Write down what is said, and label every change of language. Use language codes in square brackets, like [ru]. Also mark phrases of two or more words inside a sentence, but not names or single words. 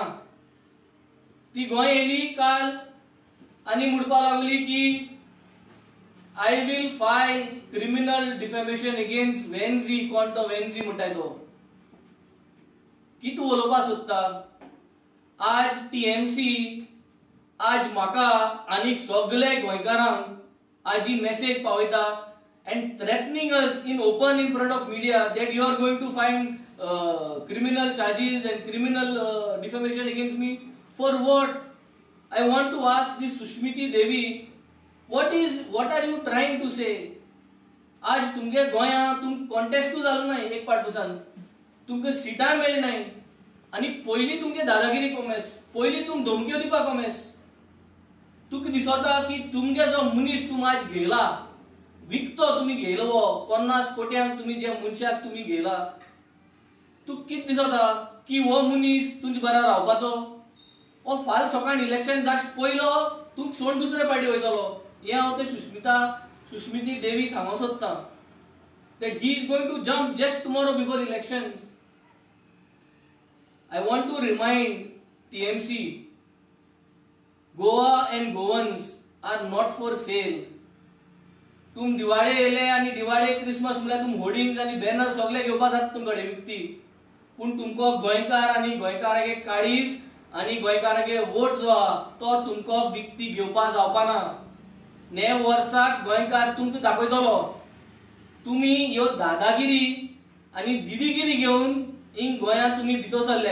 [kok] ती गोंय येयली काल आणि म्हणपा लागली की [en] I will file criminal defamation against Wenzy. [kok] कोण तो वेन्झी म्हणटाय तो कितें उलोवपा सोदता. आज टीएमसी आज म्हाका आनी सगळे गोंयकारांक आज ही मेसेज पावयता [en] and threatening us in open in front of media that you are going to find criminal charges and criminal defamation against me. For what? I want to ask this Sushmiti Devi, what are you trying to say? [kok] आज तुमगे गोंया तुम कॉन्टेस्ट जालो नाही एक पाटुसान तुमका सीटा मेळ्ळी नाही आणि पयली तुमगे दादागिरी कोमेस पयली तुम धमक्यो दिवपा कोमेस. तुका दिसता की तुमगे जो मनीस तुम आज घेला विकतो तुम्ही घेयलो 50 कोट्यांक तुम्ही जे मनशाक तुम्ही घेयला तुका कितें दिसता की हो मनीस तुमचे बरा रावपाचो ओ फाल सकाळ इलेक्शन जाच पयलो तुमक सोड दुसरे पार्टी वयतलो. हे हांव ते सुष्मिती देवी सांगो सोदता [en] that he is going to jump just tomorrow before elections. I want to remind TMC Goa and Goans are not for sale. [kok] तुम दिवाळे येले आणि दिवाळे क्रिसमस म्हळ्यार तुम होर्डिंग्स आणि बॅनर सगळे घेवपा जाता तुमकडे विकती पूण तुमको गोंयकार आणि गोंयकारागे काळीज आणि गोंयकारागे वोट जो आहा तो तुमको विकती घेवपा जावपाना. ने वर्साक गोंयकार तुमकां दाखयतलो तुमी ह्यो दादागिरी आणि दिदीगिरी घेवन हिंग गोंयांत तुमी भितर सरले.